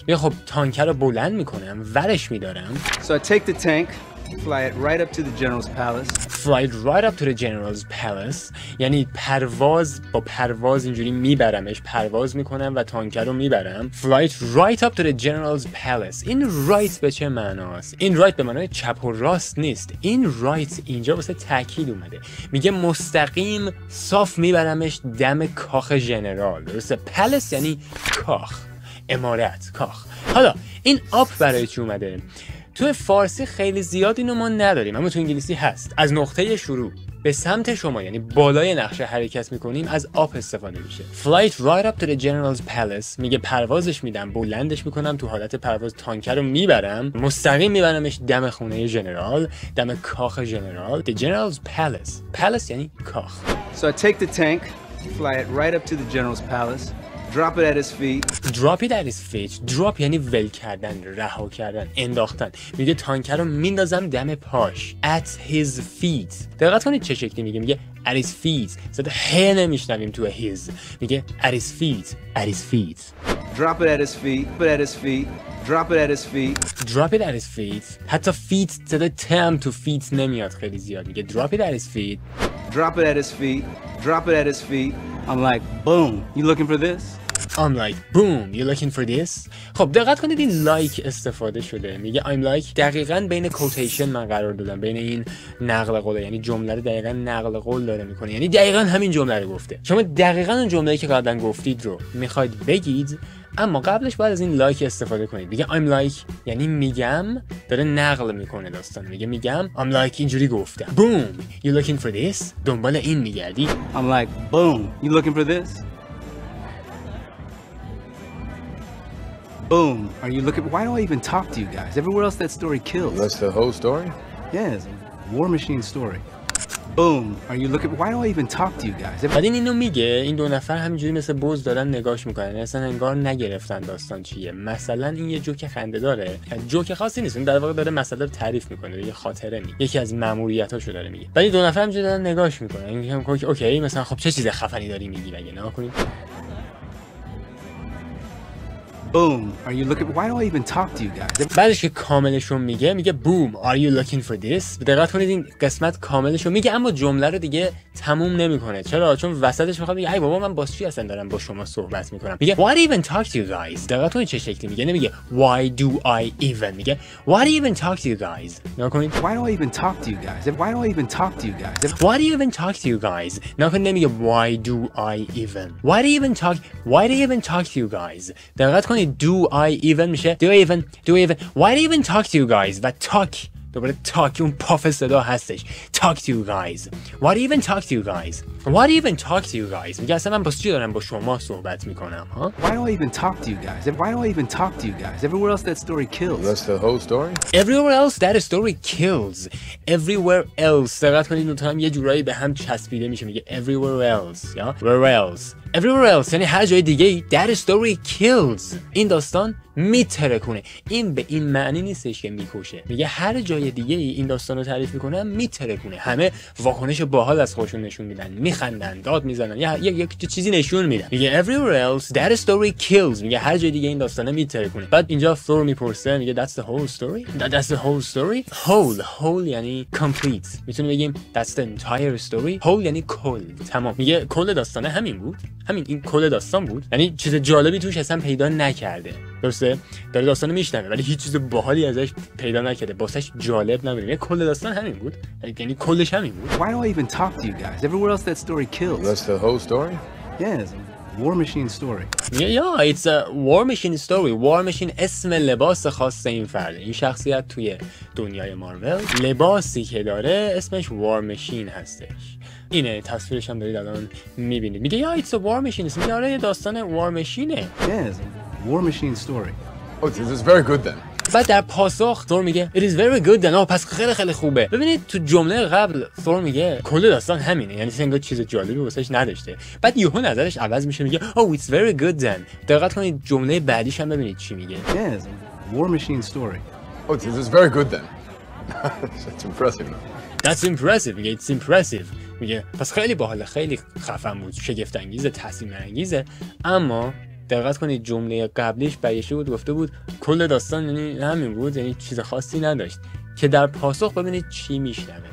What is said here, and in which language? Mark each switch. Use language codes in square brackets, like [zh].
[fa] میگه خب تانک رو بلند میکنم، ورش میدارم. [en] So I take the tank, fly it right up to the general's palace. Fly it right up to the general's palace. [fa] یعنی پرواز اینجوری میبرمش، پرواز میکنم و تانک رو میبرم. [en] Fly it right up to the general's palace. [fa] این right به چه معناست؟ این right به معنای چپ و راست نیست. این right اینجا واسه تاکید اومده. میگه مستقیم صاف میبرمش دم کاخ ژنرال. درسته؟ پلس یعنی کاخ، عمارت، کاخ. حالا این آپ برای چی اومده؟ تو فارسی خیلی زیاد اینو ما نداریم، اما تو انگلیسی هست. از نقطه شروع به سمت شما یعنی بالای نقشه حرکت میکنیم، از آپ استفاده میشه. [en] Flight right up to the general's palace. [fa] میگه پروازش میدم، بلندش میکنم، تو حالت پرواز تانکر رو میبرم، مستقیم میبرمش دم خونه ژنرال، دم کاخ ژنرال. [en] The general's palace. [fa] Palace یعنی کاخ. [en] So I take the tank, fly it right up to the general's palace. Drop it at his feet. Drop it at his feet. [fa] Drop یعنی ول کردن، رها کردن، انداختن. میگه تانکر رو میندازم دم پاش. [en] At his feet. [fa] دقت کنید چه شکلی میگه. [en] میگه at his feet. [fa] صدا ه نمیشنویم تو his. [en] میگه at his feet. At his feet. Drop it at his feet. Put it at his feet. Drop it at his feet. Drop it at his feet. [fa] حتی feet صدا تم تو feet نمیاد خیلی زیاد. [en] میگه drop it at his feet. Drop it at his feet. Drop it at his feet. I'm like, boom. You looking for this? I'm like, boom, you looking for this? [fa] خب دقت کنید این like استفاده شده. میگه I'm like دقیقاً بین کوتیشن من قرار دادم، بین این نقل قوله، یعنی جمله رو دقیقاً نقل قول داره میکنه، یعنی دقیقاً همین جمله رو گفته. شما دقیقاً اون جمله‌ای که قبلا گفتید رو میخواید بگید، اما قبلش باید از این لایک استفاده کنید. میگه I'm like یعنی میگم، داره نقل میکنه داستان. میگم I'm like اینجوری گفتم. [en] Boom, you looking for this? [fa] دنبال این میگردی. [en] I'm like, boom, you looking for this? Boom. Are you looking? Why do I even talk to you guys? Everywhere else that story kills. That's the whole story? Yeah, it's a War Machine story. Boom. Are you looking? Why do I even talk to you guys? [fa] بعد اینو میگه، این دو نفر همینجوری مثل بز دارن نگاش میکنن، اصلا انگار نگرفتن داستان چیه. مثلا این یه جوک خنده داره، جوک خاصی نیست، این در واقع داره مسئله رو تعریف میکنه، یه خاطره میگه، یکی از ماموریتاشو داره میگه. بعد این دو نفر همینجوری دارن نگاش میکنن، این اوکی مثلا خب چه چیز خفنی داری میگی مگه؟ نگاه کنید. [en] Boom. Are you looking? Why do I even talk to you guys? [fa] بعدش که کاملشون میگه boom. [en] Are you looking for this? [fa] دقت کنید این قسمت کاملشون میگه، اما جمله رو دیگه تموم نمیکنه. چرا؟ چون وسطش میخواد بگه ای بابا من با چی اصلا دارم با شما صحبت میکنم. [en] میگه why do you even talk to you guys? [fa] دقت کنید چه شکلی میگه. [en] نمیگه why do I even. میگه why do you even talk to you guys. [fa] نگاه کنید. [en] Why do I even talk to you guys? Why do I even talk to you guys? Why do you even talk to you guys? [fa] نگاه کنید نمیگه [en] why do I even. Why do you even talk to you guys? دقت کنید do I even میشه do I even. Why do you even talk to you guys? و [fa] دوباره talk اون پاف صدا هستش. [en] talk to you guys. What even talk to you guys? What even talk to you guys? [fa] میگه اصلا من باز چی دارم با شما صحبت میکنم ها؟ [en] Why do I even talk to you guys? Why do I even talk to you guys? Everywhere else that story kills. That's the whole story? Everywhere else that story kills. Everywhere else. [fa] دقت کنید اون هم یه جورایی به هم چسبیده میشه. [en] میگه everywhere else یا where else. [fa] Everywhere else یعنی هر جای دیگه ای [en] that story kills. [fa] این داستان میترکونه. این به این معنی نیستش که میکشه. میگه هر جای دیگه ای این داستان رو تعریف میکنن میترکونه. همه واکنش باحال از خودشون نشون میدن، میخندن، داد میزنن، یا چیزی نشون میدن. [en] میگه everywhere else that story kills. [fa] میگه هر جای دیگه این داستانه میترکونه. بعد اینجا فلور میپرسه میگه [en] that's the whole story. That's the whole story. whole یعنی complete. [fa] میتونیم بگیم [en] that's the entire story. [fa] whole یعنی کل، تمام. میگه کل داستانه همین بود. این کل داستان بود. یعنی چیز جالبی توش اصلا پیدا نکرده. درسته؟ داره داستانو میشنوه ولی هیچ چیز باحالی ازش پیدا نکرده. واسش جالب نبود. میگه کل داستان همین بود. یعنی کلش همین بود. [en] Why do I even talk to you guys? Everywhere else that story kills. That's the whole story? Yes, War Machine story. Yeah, it's a War Machine story. [fa] War Machine اسم لباس خاص این فرد. این شخصیت توی دنیای مارول لباسی که داره اسمش War Machine هستش. اینه تصویرش هم دارید الان میبینید. [en] میگه یا it's a War Machine. [fa] میگه آره یه داستان War Machineه. [en] Yes, War Machine story. Oh, this is very good then. [fa] بعد در پاسخ ثور میگه [en] it is very good then. [fa] پس خیلی خوبه. ببینید تو جمله قبل ثور میگه کل داستان همینه، یعنی انگار چیز جالبی واسش نداشته. بعد یهو نظرش عوض میشه میگه [en] oh it's very good then. [fa] دقت کنید جمله بعدیش هم ببینید چی میگه. [en] Yes, War Machine story. Oh, this is very good then. That's impressive. That's impressive. میگه it's impressive. [fa] میگه پس خیلی باحاله، خیلی خفن بود، شگفت انگیزه، تحسین انگیزه. اما دقت کنید جمله قبلیش برگشته بود گفته بود کل داستان یعنی همین بود، یعنی چیز خاصی نداشت. که در پاسخ ببینید چی میشنوه.